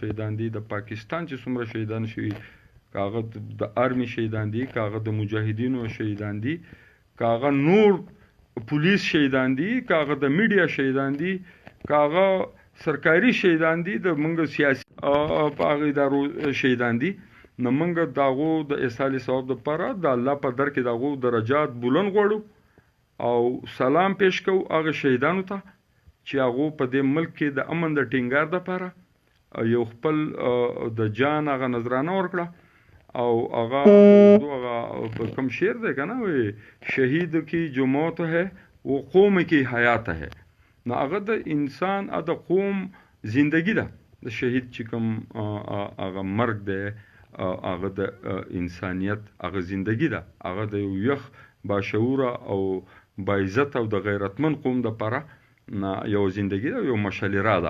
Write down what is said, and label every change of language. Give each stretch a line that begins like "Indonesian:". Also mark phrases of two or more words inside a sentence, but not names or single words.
Pashto: شهیدان دي، د پاکستان چې څومره شهیدان شوي، که هغه د آرمي شهیدان دي، که هغه د مجاهدینو شهیدان دي، که هغه نور پولیس شهیدان دي، که هغه د میډیا شهیدان دي، که هغه سرکاري شهیدان دي، د موږ سیاسي په هغه ادارو شهیدان دي، نو موږ د هغو د ایصال ثواب دپاره د الله په در کې د هغو درجات بلند غواړو او سلام پیش کوو هغه شهیدانو ته چې هغو په دې ملک کې د امن د ټینګار دپاره یو خپل د جان هغه نذرانه ورکړه او هغه کوم شعر دی که نه،
Urdu: شهید کی جو موت ہے و قوم کی حیات ہے.
Pashto: نو هغه د انسان د قوم زندگی ده. د شهید چې کوم هغه مرګ دی هغه د انسانیت هغه زندگی ده. هغه د یو یخ باشعوره او باعزت او د غیرتمن قوم دپاره یو زندگی ده، یو مشالره ده.